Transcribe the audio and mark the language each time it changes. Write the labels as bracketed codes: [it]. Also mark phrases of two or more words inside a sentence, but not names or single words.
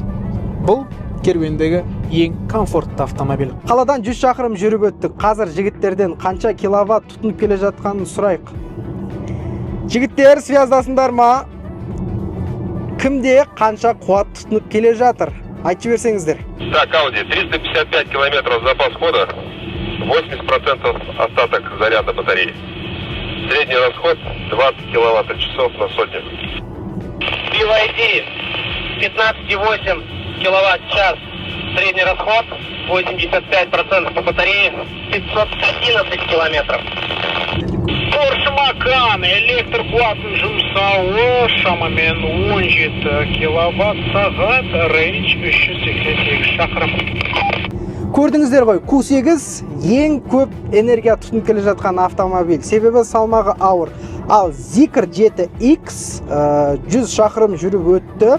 [kk] Бұл керуендегі ең комфортты автомобиль. Қаладан 100 шақырым жүріп өттік. Қазір жігіттерден қанша киловатт тұтынып келе жатқанын сұрайық. Жігіттер, связдасыңдар ма? Кімде қанша қуат тұтынып келе жатыр? Айтып берсеңіздер. [ru] Так, Audi, 355 километров запас хода, 80% остаток заряда батареи. Средний расход 20 киловатт-часов на сотню. BYD 15,8 киловатт-час. Средний расход 85% по батарее 511 километров. [kk] Porsche Macan электр қуатын жұмсауы шамамен 17 киловатт-сағат, рейндж 388 шақырым. Көрдіңіздер ғой, Q8 ең көп энергия тұтынып келе жатқан автомобиль. Себебі салмағы ауыр. Ал Zikr 7X 100 шақырым жүріп өтті.